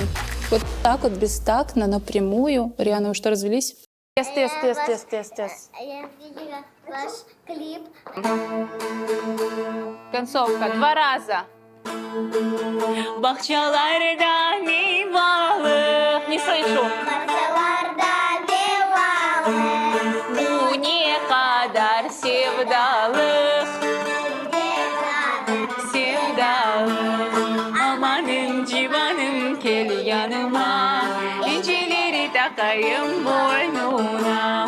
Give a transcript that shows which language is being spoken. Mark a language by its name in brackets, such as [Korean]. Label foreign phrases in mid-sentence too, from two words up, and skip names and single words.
[Russian] Вот так вот, бестактно, напрямую. Риана, вы что, развелись? Тест. Я видела ваш клип. Концовка. 2 раза. [Crimean Tatar] Бахчаларда мейвалы. [Russian] Не слышу. [Turkish] Bu ne kadar sevdalık, sevdalık. Amanın civanım gel yanıma, İncileri takayım boynuna.